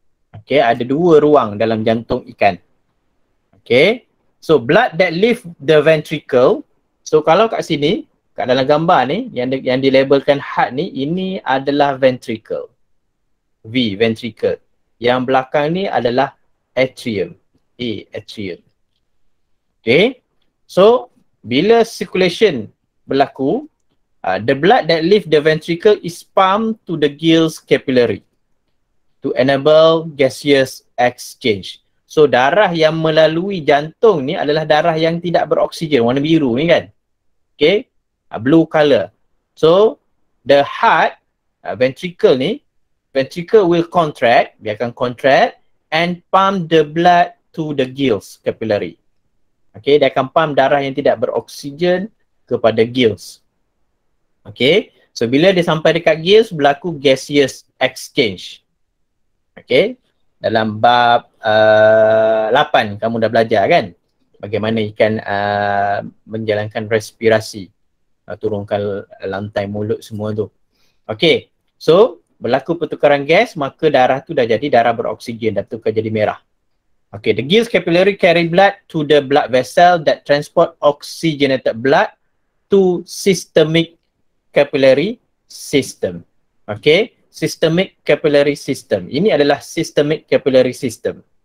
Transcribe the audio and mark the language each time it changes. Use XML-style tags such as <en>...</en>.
<ms>Okay, ada dua ruang dalam jantung ikan. Okay,</ms> <en>so blood that leave the ventricle.</en> <ms>So kalau kat sini, kat dalam gambar ni, yang dilabelkan heart ni, ini adalah ventricle. V, ventricle. Yang belakang ni adalah atrium. A, atrium. Okay.</ms> <en>So, bila circulation berlaku, the blood that leave the ventricle is pumped to the gills capillary to enable gaseous exchange.</en> <ms>So, darah yang melalui jantung ni adalah darah yang tidak beroksigen, warna biru ni kan.</ms> <en>Okay. Blue color. So, the heart, ventricle ni, ventricle will contract, dia akan contract and pump the blood to the gills capillary.</en> <ms>Okay, dia akan pump darah yang tidak beroksigen kepada gills. Okay, so bila dia sampai dekat gills, berlaku gaseous exchange. Okay, dalam bab 8 kamu dah belajar kan? Bagaimana ikan menjalankan respirasi, turunkan lantai mulut semua tu. Okay, so berlaku pertukaran gas, maka darah tu dah jadi darah beroksigen, dah tukar jadi merah.</ms> <en>Okay, the gills capillary carry blood to the blood vessel that transport oxygenated blood to systemic capillary system. Okay, systemic capillary system.</en> <ms>Ini adalah systemic capillary system.</ms>